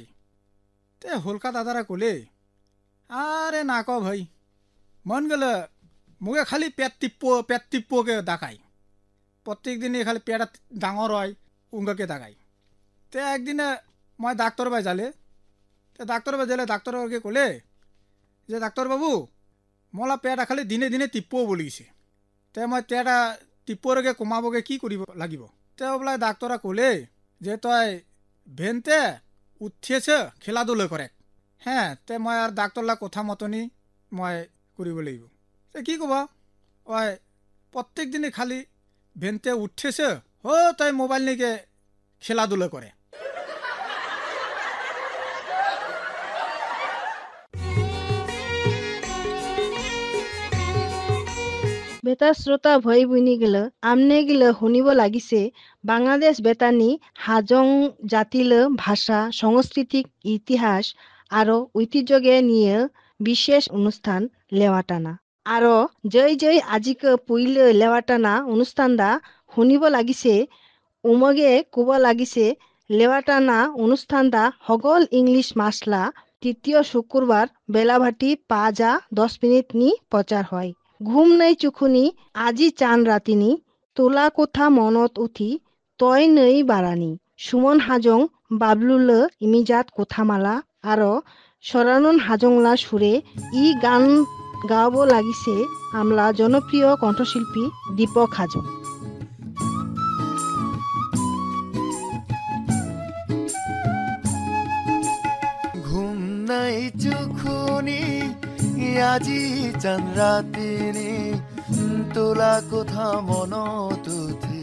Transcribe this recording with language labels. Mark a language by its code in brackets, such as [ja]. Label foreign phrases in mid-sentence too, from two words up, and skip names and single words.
[haj] তে হুলকা দাদারা কোলে আরে না ক ভাই মন গেলে মুখে খালি পেট টিপ্পকে দেখাই, প্রত্যেক দিনে খালি পেট ডাঙর হয় উঙ্গাকে দেখাই। তে একদিনে মই ডাক্তার বাই যালে, তে ডাক্তার বাই যালে ডাক্তারকে কোলে যে ডাক্তার বাবু মলা পেটা খালি দিনে দিনে টিপ্পও বলিছে, তে মই পেটা টিপ্পরকে কমাবগে কি কৰিব লাগিব? তে বোলে ডাক্তরা কোলে যে তই ভেনতে উঠিয়েছে খেলাধুলো করে, হ্যাঁ তে মই আর ডাক্তারলা কথা মতনি মই কৰিব লাগিব। তে কি কব ওই প্রত্যেক দিনে খালি ভেনতে উঠেছে ও তাই মোবাইল নিয়ে খেলাধুলা করে। বেতার শ্রোতা ভয় বইনি গেল আমনে গেলে শুনিব লাগিছে বাংলাদেশ বেতানি হাজং জাতিল ভাষা সাংস্কৃতিক ইতিহাস আর ঐতিহ্যকে নিয়ে বিশেষ অনুষ্ঠান লেওয়াটানা। আর যেই আজিক পইল লেওয়াটানা অনুষ্ঠান দা শুনিব লাগিছে উমগে কব লাগিছে লেওয়াটানা অনুষ্ঠান দা হগল ইংলিশ মাসলা তৃতীয় শুক্রবার বেলাভাটি 5:10 নি প্রচার হয়। ঘুম নাই চুখুনি আজি চান রাতিনি তোলা কোথা মনত উঠি তয় নই বারানি সুমন হাজং বাবলুল ইমিজাত কোথামালা আর সরানন হাজংলা সুরে ই গান গাওয়াব লাগিছে আমলা জনপ্রিয় কণ্ঠশিল্পী দীপক হাজং। ঘুম নাই চুখুনি আজি চান রাতিনি তোলা কোথা মনত উঠি